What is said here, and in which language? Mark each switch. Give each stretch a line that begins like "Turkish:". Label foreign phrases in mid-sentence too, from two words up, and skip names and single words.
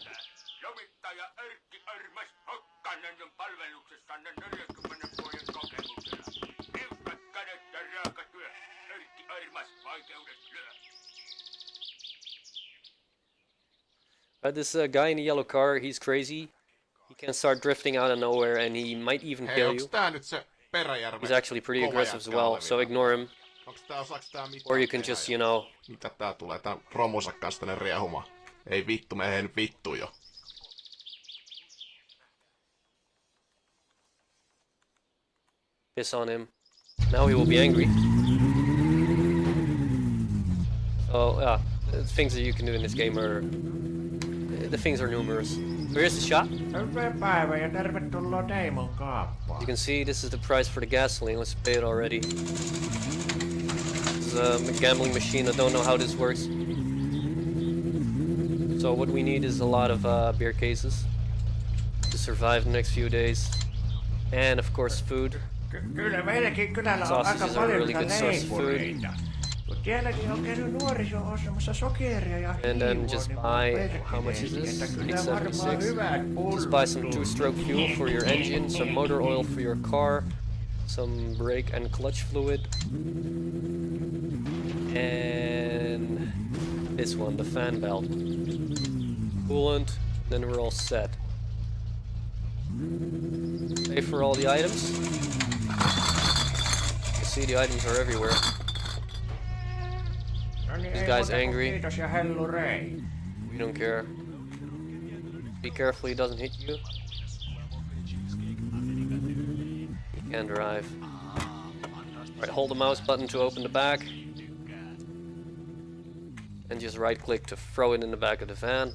English: This guy in the yellow car, he's crazy. He can start drifting out of nowhere and he might even kill you. He's actually pretty aggressive as well, so ignore him. Or you can just, you know...
Finnish: Mitä tää tulee? Tää romunsa kanssa tänne riehumaan. Ei vittu, menen vittu jo.
English: Piss on him. Now he will be angry. So, yeah, the things that you can do in this game are... The things are numerous. Here's the shop. You can see this is the price for the gasoline. Let's pay it already. This is a gambling machine. I don't know how this works. So what we need is a lot of beer cases to survive the next few days. And of course food. Sausages are a really good source of food.
Finnish: Sielläkin on käynyt nuoriso ostamassa sokeria ja
English: And then
Finnish: hiivaa,
English: just
Finnish: niin
English: buy, how much is this?
Finnish: että kyllä varmaan
English: 876.
Finnish: hyvät
English: Just buy some
Finnish: pullut.
English: two-stroke fuel for your engine, some motor oil for your car, some brake and clutch fluid, and this one, the fan belt. Coolant, then we're all set. Pay for all the items. You see the items are everywhere.
Finnish: No niin,
English: This
Finnish: ei
English: guy's
Finnish: muuta kuin
English: angry.
Finnish: Kiitos ja hellurei.
English: We don't care. Be careful he doesn't hit you. You can drive. Alright, hold the mouse button to open the bag. And just right click to throw it in the back of the van.